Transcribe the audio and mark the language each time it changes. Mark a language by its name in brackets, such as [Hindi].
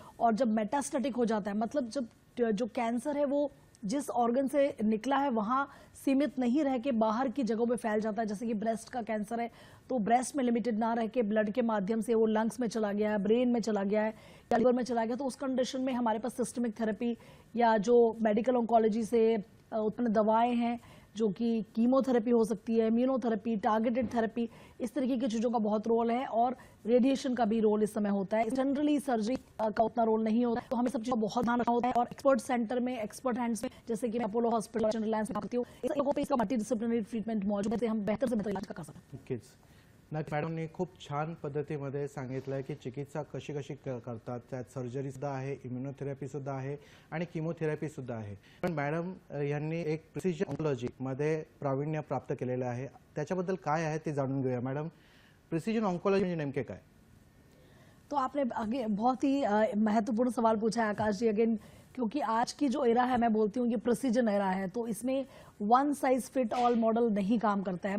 [Hindi] और जब मेटास्टेटिक हो जाता है, मतलब जब जो कैंसर है वो जिस ऑर्गन से निकला है वहाँ सीमित नहीं रह के बाहर की जगहों पे फैल जाता है, जैसे कि ब्रेस्ट का कैंसर है तो ब्रेस्ट में लिमिटेड ना रह के ब्लड के माध्यम से वो लंग्स में चला गया है, ब्रेन में चला गया है या लिवर में चला गया, तो उस कंडीशन में हमारे पास सिस्टमिक थेरेपी या जो मेडिकल ऑन्कोलॉजी से उत्पन्न दवाएं हैं जो कि कीमोथेरेपी हो सकती है, इम्यूनोथेरेपी, टारगेटेड थेरेपी, इस तरीके की चीज़ों का बहुत रोल है। और रेडिएशन का भी रोल इस समय होता है। जनरली सर्जरी का उतना रोल नहीं होता है, तो हमें सब चीज़ों का बहुत ध्यान रखना होता है। और एक्सपर्ट सेंटर में, एक्सपर्ट हैंड्स में, जैसे कि मैं अपोलो हॉस्पिटल, रिलायंस में करती हूँ, इस लोगों पे इसका मल्टी डिसिप्लिनरी ट्रीटमेंट मौजूद है, से हम बेहतर से बेहतर इलाज कर सकते हैं। [Marathi] नक्कीच मॅडमनी खूप छान पद्धतीमध्ये सांगितलं आहे की चिकित्सा कशी कशी करतात, त्यात सर्जरी सुद्धा आहे, इम्युनोथेरपी सुद्धा आहे आणि किमोथेरपी सुद्धा आहे। पण मॅडम यांनी एक प्रिसिजन ऑन्कोलॉजी मध्ये प्रावीण्य प्राप्त केलेलं आहे, त्याच्याबद्दल काय आहे ते जाणून घेऊया। मॅडम, प्रिसिजन ऑन्कोलॉजी म्हणजे नेमके काय? [Hindi] तो आपने आगे बहुत ही महत्वपूर्ण सवाल पूछा है आकाश जी। अगेन क्योंकि आज की जो एरा है, मैं बोलती हूँ ये प्रिसीजन एरा है, तो इसमें [English] one size fit all [Hindi] model नहीं काम करता है।